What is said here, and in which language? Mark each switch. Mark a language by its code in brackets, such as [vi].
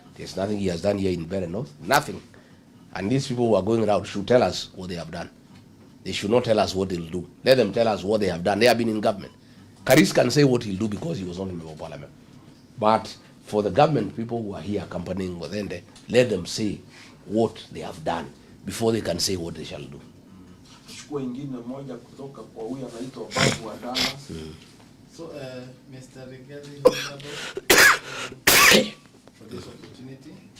[en] There's nothing he has done here in Berry North. Nothing. And these people who are going around should tell us what they have done. They should not tell us what they'll do. Let them tell us what they have done. They have been in government. Karis can say what he'll do because he was not in the parliament. But for the government, people who are here accompanying Wadende, let them say what they have done before they can say what they shall do. [sw] Chukua ingine moja kutoka kwa huyu anaitwa Babu wa Dallas. [en] So, Mr. Rigathi, for this opportunity.